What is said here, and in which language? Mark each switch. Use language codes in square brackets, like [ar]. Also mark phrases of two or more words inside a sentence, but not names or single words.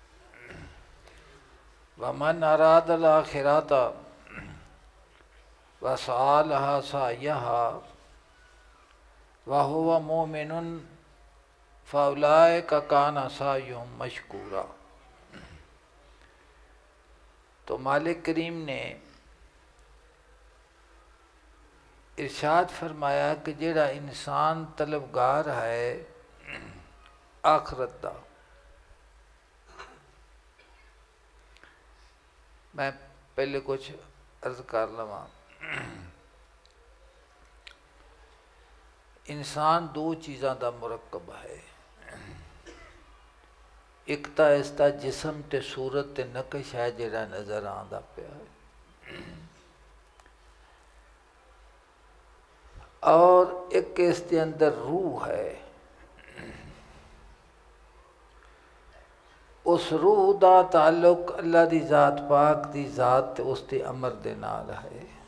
[ar] ومن أراد الآخرة وسعى لها سعيها وهو مؤمن فأولئك كان سعيهم مشكورا. [pa] تو مالک کریم نے ارشاد فرمایا کہ جیہڑا انسان طلبگار ہے آخرت دا. میں پہلے کجھ عرض کر لواں. انسان دو چیزاں دا مرکب ہے، ایک تو اس کا جسم تے صورت تے نقش ہے جیہڑا نظر آندا پیا ہے، اور ایک اس کے اندر روح ہے. اس روح دا تعلق اللہ دی ذات پاک دی ذات اس کے امر دے نال ہے.